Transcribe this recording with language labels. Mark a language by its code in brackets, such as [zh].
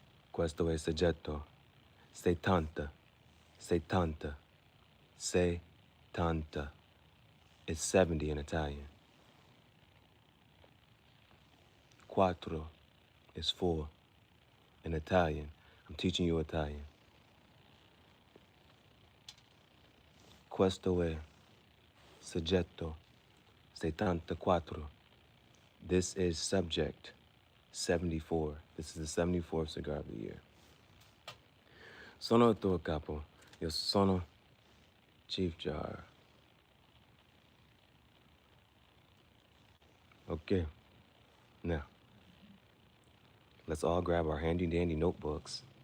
[it] Questo è Soggetto. Settanta. Settanta. [en] Settanta. It's 70 in Italian. Quattro is 4 in Italian. I'm teaching you Italian. [it] Questo è Soggetto SettantaQUATTRO. [en] This is Subject 74. This is the 74th cigar of the year. [it] Sono tuo capo. Yo sono Chief Gihareh. [en] Okay. Now, let's all grab our handy dandy notebooks.